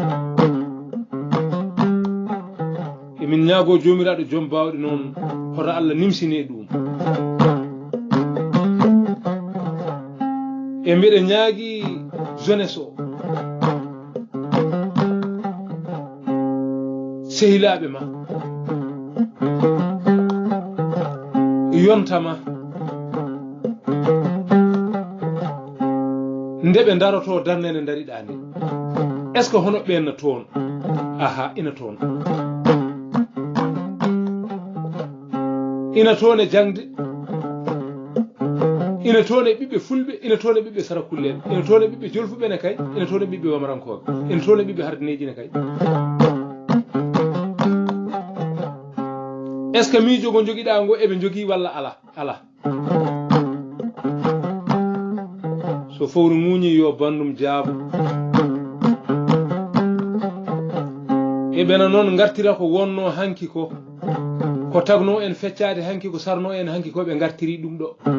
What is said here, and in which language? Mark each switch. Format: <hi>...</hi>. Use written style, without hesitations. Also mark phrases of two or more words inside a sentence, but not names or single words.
<ff>emin ñaago jomiraɗo joom bawɗe noon hoto Allah nimsine ɗum e mbiɗa ñaagui jeunesse o sehilaɓe ma yontama nde ɓe daroto darne nde dariɗa nde</ff> <fr>est ce que</fr> <ff>hono ɓenna toon aha ina toon e jangde ina toon e ɓiɓɓe fulɓe ina toon e ɓiɓɓe sarakulleɓe ina toon e ɓiɓɓe jolfuɓe ne kay ina toon e ɓiɓɓe wamarankoɓe ina toon e ɓiɓɓe hardineji ne kay</ff> <fr>est ce que</fr> <ff>miijo ngo joguiɗa ngo eɓe jogui walla ala so fowru muñi yo bandum jaabo eɓena noon gartira ko wonno hanki ko tagno en feccade hanki ko sarno en hanki ko ɓe gartiri ɗum ɗo</ff>